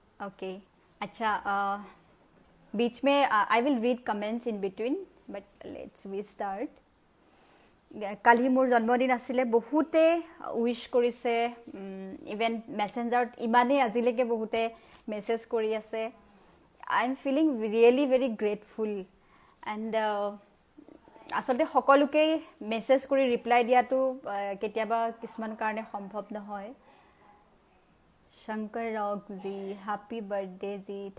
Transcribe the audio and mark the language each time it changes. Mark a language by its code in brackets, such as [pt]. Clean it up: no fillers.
[en] Okay अच्छा, बीच में I will read comments in between, but let's we start. [as] কালি মোৰ জন্মদিন আছিলে. বহুতে উইশ কৰিছে, ইভেন মেছেঞ্জাৰত ইমানেই আজিলৈকে বহুতে মেছেজ কৰি আছে. [en] I am feeling really very grateful. [as] And আচলতে সকলোকেই মেছেজ কৰি ৰিপ্লাই দিয়াটো কেতিয়াবা কিছুমান কাৰণে সম্ভৱ নহয়. [en] Shankar rock ji happy birthday ji.